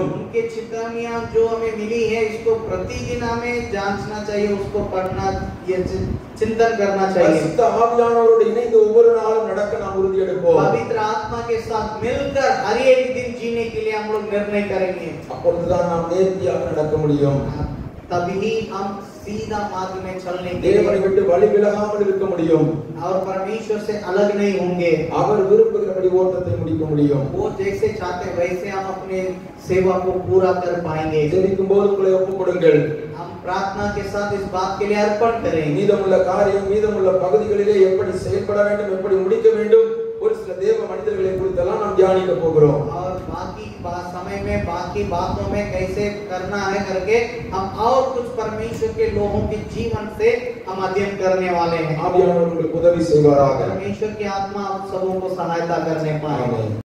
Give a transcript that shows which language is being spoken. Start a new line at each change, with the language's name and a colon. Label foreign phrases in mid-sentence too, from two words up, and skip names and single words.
Hindi: उनके चेतावनियां जो हमें मिली है, इसको प्रतिदिन हमें जांचना चाहिए, उसको पढ़ना, ये चिंतन करना चाहिए।
Tamil: பரிசுத்த ஆவியானவரோடு இணைந்து ஒவ்வொரு நாளும் நடக்க நாம் உறுதி எடுப்போம்।
Hindi: पवित्र आत्मा के साथ मिलकर हर एक दिन जीने के लिए हम लोग निर्णय करेंगे।
Tamil: அப்பொழுதுதான் நாம் நேர்த்தியாக நடக்க முடியும்।
Hindi: तभी हम सीधा मार्ग में चलने के
Tamil: தேவனை
Hindi: लिए
Tamil: விட்டு வழி விலகாமல் இருக்க முடியும்।
Hindi: और परमेश्वर से अलग नहीं होंगे।
Tamil: அவர் விரும்புகிறபடி ஓட்டத்தை முடிக்க முடியும்।
Hindi: वो जैसे चाहते हैं वैसे हम अपने सेवा को पूरा कर पाएंगे।
Tamil: ஜெபிக்கும் போது உங்களை ஒப்புக் கொடுங்கள்।
Hindi: हम प्रार्थना के साथ इस बात के लिए अर्पण करें।
Tamil: மீதமுள்ள காரியம், மீதமுள்ள பகுதிகளிலே எப்படி செயல்பட வேண்டும், எப்படி முடிக்க வேண்டும், ஒரு சில தேவ மனிதர்களை குறித்தெல்லாம் நாம் தியானிக்க போகிறோம்।
Hindi: और बाकी समय में बाकी बातों में कैसे करना है करके हम और कुछ परमेश्वर के लोगों के जीवन से हम अध्ययन करने वाले हैं।
Tamil: ஆவியானவர் உங்களுக்கு உதவி செய்வாராக।
Hindi: परमेश्वर की आत्मा आप सबों को सहायता करने पाए। आमीन।